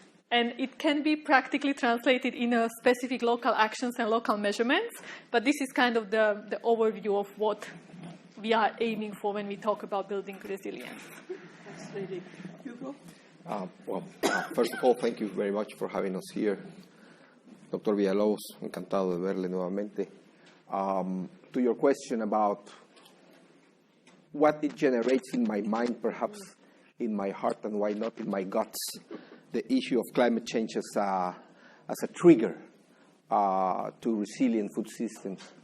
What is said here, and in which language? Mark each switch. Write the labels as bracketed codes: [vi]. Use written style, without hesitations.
[en] And it can be practically translated in a specific local actions and local measurements, but this is kind of the overview of what we are aiming for when we talk about building resilience. Fascinating. Hugo? First of all, thank you very much for having us here. Dr. [es] Villalobos, encantado de verle nuevamente. [en] To your question about what it generates in my mind, perhaps in my heart, and why not in my guts, the issue of climate change as a trigger to resilient food systems.